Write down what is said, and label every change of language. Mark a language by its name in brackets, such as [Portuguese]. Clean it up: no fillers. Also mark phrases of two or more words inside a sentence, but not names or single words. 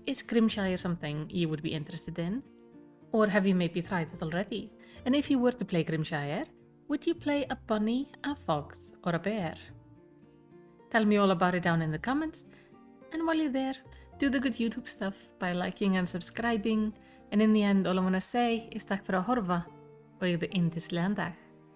[English] Is Grimshire something you would be interested in? Or have you maybe tried it already? And if you were to play Grimshire, Would you play a bunny, a fox, or a bear? Tell me all about it down in the comments, and while you're there, do the good YouTube stuff by liking and subscribing, and in the end all I wanna say is [Icelandic] takk fyrir að horfa og eigðu yndislegan dag.